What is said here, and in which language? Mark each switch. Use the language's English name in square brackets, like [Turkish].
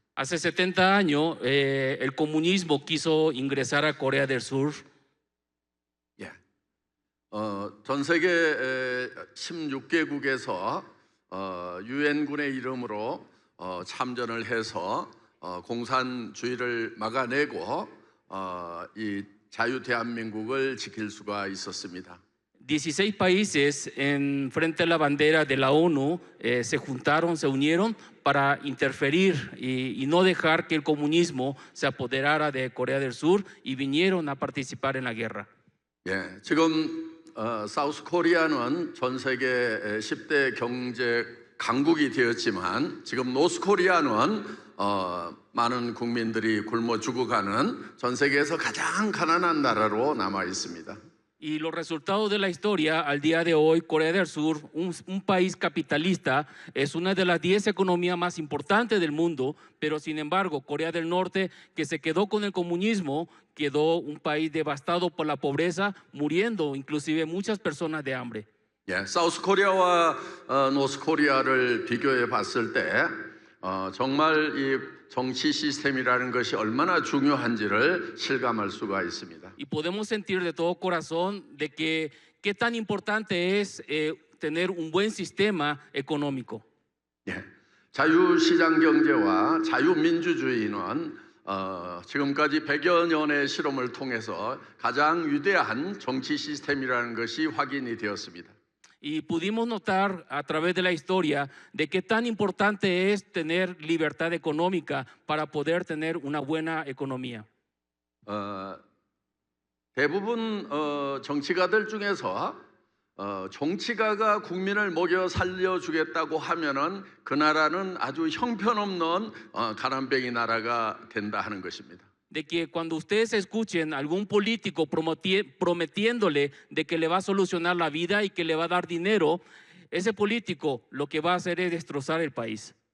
[Spanish] Hace 70 años, el comunismo quiso ingresar a Corea del Sur. [Korean] 예, 전 세계 16개국에서 유엔군의 이름으로 참전을 해서 공산주의를 막아내고 이 자유 대한민국을 지킬 수가 있었습니다. [Spanish] 16 países en frente a la bandera de la ONU se juntaron, se unieron para interferir y no dejar que el comunismo se apoderara de Corea del Sur y vinieron a participar en la guerra. [Korean] 예, 지금 사우스 코리아는 전 세계 10대 경제 강국이 되었지만 지금 노스 코리아는 많은 국민들이 굶어 죽어가는 전 세계에서 가장 가난한 나라로 남아 있습니다. [Spanish] Y los resultados de la historia, al día de hoy, Corea del Sur, un país capitalista, es una de las 10 economías más importantes del mundo, pero sin embargo, Corea del Norte, que se quedó con el comunismo, quedó un país devastado por la pobreza, muriendo inclusive muchas personas de hambre. [Korean] 예, 사우스 코리아와 노스 코리아를 비교해 봤을 때 정말 이 정치 시스템이라는 것이 얼마나 중요한지를 실감할 수가 있습니다. [Spanish] Y podemos sentir de todo corazón de que qué tan importante es tener un buen sistema económico. [Korean] 예, 자유시장 경제와 자유민주주의는 지금까지 100여 년의 실험을 통해서 가장 위대한 정치 시스템이라는 것이 확인이 되었습니다. [Spanish] Y pudimos notar a través de la historia de qué tan importante es tener libertad económica para poder tener una buena economía. [Korean] 대부분 정치가들 중에서 정치가가 국민을 먹여 살려주겠다고 하면은 그 나라는 아주 형편없는 가난뱅이 나라가 된다 하는 것입니다. [Spanish] De que cuando ustedes escuchen a algún político prometiéndole de que le va a solucionar la vida y que le va a dar dinero, ese político lo que va a hacer es destrozar el país.